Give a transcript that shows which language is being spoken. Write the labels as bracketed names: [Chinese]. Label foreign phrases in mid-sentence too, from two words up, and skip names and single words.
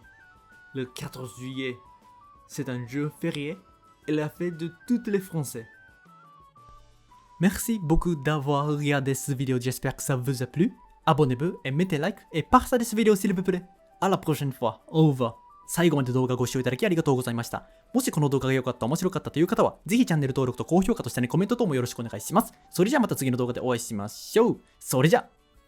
[French] Le 14 juillet, c'est un jour férié et la fête de tous les Français. Merci beaucoup d'avoir regardé cette vidéo, j'espère que ça vous a plu. Abonnez-vous et mettez like et partagez cette vidéo s'il vous plaît. À la prochaine fois. Au revoir. [Japanese] 最後まで動画ご視聴いただきありがとうございました。もしこの動画が良かった、面白かったという方は、ぜひチャンネル登録と高評価と下にコメント等もよろしくお願いします。それじゃあまた次の動画でお会いしましょう。それじゃあ。